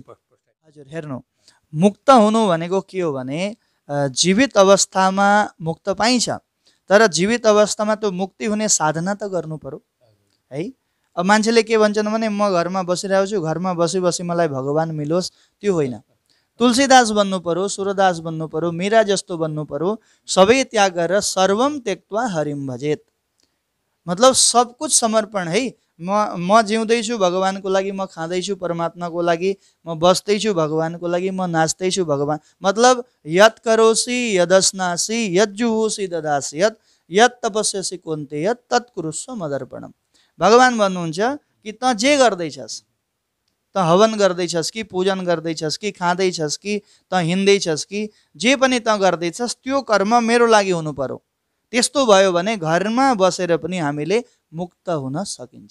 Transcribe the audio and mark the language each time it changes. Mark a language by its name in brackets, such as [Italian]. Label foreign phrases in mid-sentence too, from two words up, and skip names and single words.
[Nepali] हजुर हेर्नु, मुक्त हुनु भनेको के हो भने जीवित अवस्थामा मुक्त पाइन्छ, तर जीवित अवस्थामा त्यो मुक्ति हुने साधना त गर्नु पर्यो है। अब मान्छेले के भन्छन् भने म घरमा बसिरहेको छु, घरमा बसी बसी मलाई भगवान् मिलोस्, त्यो होइन। तुलसीदास बन्नु पर्यो, सूरदास बन्नु पर्यो, मीरा जस्तो बन्नु पर्यो। सबै त्याग गरेर [Sanskrit] सर्वम त्यक्त्वा हरिम भजेत, [Hindi] मतलब सब कुछ समर्पण है। [Nepali] म जिउँदैछु भगवानको लागि, म खाँदैछु परमात्माको लागि, म बस्दैछु भगवानको लागि, म नाच्दैछु भगवान, मतलब [Sanskrit] यत् करोसि यदस्नासि यज्जुहोसि ददासि यत् तपस्यसि कोन्ते यत् तत्कुरुस्व मदर्पणम। [Nepali] भगवान भन्नुहुन्छ कि त जे गर्दैछस्, त हवन गर्दैछस् कि पूजन गर्दैछस् कि खाँदैछस् कि त हिँड्दैछस् कि जे पनि त गर्दैछस्, त्यो कर्म मेरो लागि हुनु पर्यो। त्यस्तो भयो भने घरमा बसेर पनि हामीले मुक्त हुन सकिन्छ।